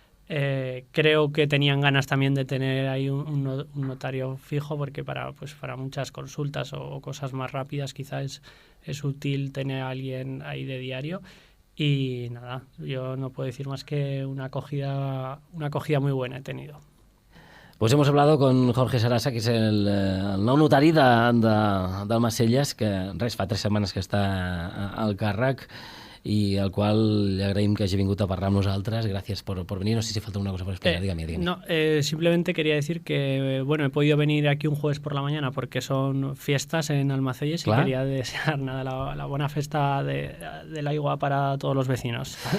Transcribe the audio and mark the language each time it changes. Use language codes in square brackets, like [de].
[es] Creo que tenían ganas también de tener ahí un notario fijo, porque para muchas consultas o cosas más rápidas quizás es útil tener a alguien ahí de diario. Y nada, yo no puedo decir más que una acogida muy buena he tenido. Pues hemos hablado con [ca] Jorge Sarasa, que és el nou notari d'Almacelles, que fa 3 setmanes que està al càrrec, [es] y al cual le [ca] agraïm que hagi vingut a parlar amb nosaltres. [es] Gracias por venir. No sé si falta una cosa por explicar. Dígame. No, simplemente quería decir que he podido venir aquí un jueves por la mañana porque son fiestas en Almacelles. [ca] Clar. [es] Y quería desear la buena festa de l'aigua para todos los vecinos.